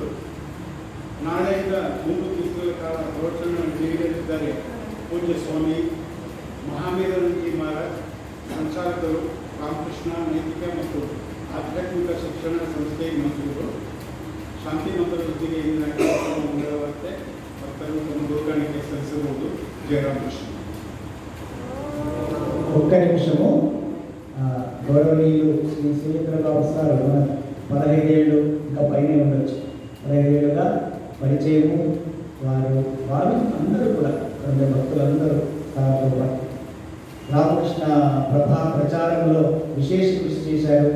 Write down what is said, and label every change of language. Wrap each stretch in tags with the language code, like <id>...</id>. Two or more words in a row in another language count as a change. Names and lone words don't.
<kn>ನಾಳೆಯಿಂದ 3 ದಿವಸಗಳ ಕಾಲ ಪ್ರವಚನ ನೀಡಲಿದ್ದಾರೆ ಪೂಜ್ಯ ಸ್ವಾಮಿ ಮಹಾವೀರನಂದಿ ಮಹಾರಾಜ್, ಸಂಚಾಲಕರು, ರಾಮಕೃಷ್ಣ ನೈತಿಕ ಮತ್ತು ಆಧ್ಯಾತ್ಮಿಕ ಶಿಕ್ಷಣ ಸಂಸ್ಥೆ ಮಂತ್ರಿಗಳು. ಶಾಂತಿ ಮಂತ್ರ ಜೊತೆಗೆ ಇಂದಿನ ಕಾರ್ಯಕ್ರಮ ಮುಂದುವರಿಯುತ್ತೆ. ಭಕ್ತರು ತಮ್ಮ ದುರ್ಗಾಣಿಕೆ ಸಲ್ಲಿಸಬಹುದು.</kn> <te>జయరామకృష్ణ. ఒక్క నిమిషము. గౌరవనీయులు శ్రీ సురేంద్రబాబు సార్ 15 ఏళ్ళు ఇంకా పైనే ఉండొచ్చు. 15 ఏళ్ళుగా పరిచయము. వారు అందరూ కూడా భక్తులందరూ సార్తో పాటు రామకృష్ణ ప్రభా ప్రచారంలో విశేష కృషి చేశారు.</te>